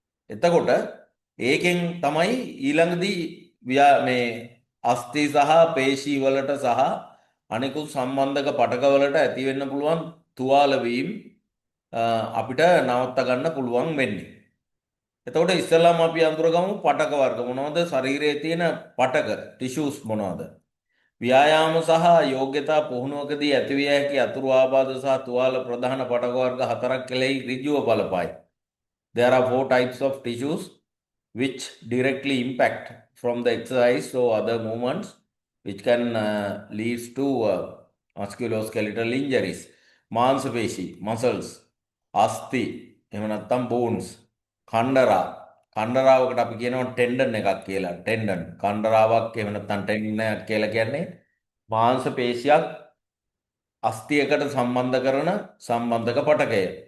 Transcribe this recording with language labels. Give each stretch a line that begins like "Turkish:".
Sinhala: එතකොට ඒකෙන් තමයි ඊළඟදී මේ අස්ථි සහ පේශී වලට සහ අනිකුත් සම්බන්ධක පටකවලට ඇති වෙන්න පුළුවන් තුවාල වීම අපිට නවත්ත ගන්න පුළුවන් වෙන්නේ. එතකොට ඉස්සෙල්ලාම අපි අඳුරගමු පටක වර්ග මොනවද? ශරීරයේ තියෙන පටක ටිෂුස් මොනවද? ව්‍යායාම සහ යෝග්‍යතා පුහුණුවකදී ඇතිවිය හැකි අතුරු ආබාධ සහ තුවාල ප්‍රධාන පටක වර්ග හතරක් කෙරෙහි ඍජුව බලපායි.
English: There are four types of tissues which directly impact from the exercise or other movements which can lead to musculoskeletal injuries.
Sinhala: මාංශපේශී muscles, අස්ථි එහෙම නැත්නම් bones, කණ්ඩරා කණ්ඩරාවකට අපි කියනවා ටෙන්ඩන් එකක් කියලා. ටෙන්ඩන් කණ්ඩරාවක් එහෙම නැත්නම් ටෙන්ඩන් එකක් කියලා කියන්නේ මාංශ පේශියක් අස්ථියකට සම්බන්ධ කරන සම්බන්ධක පටකය.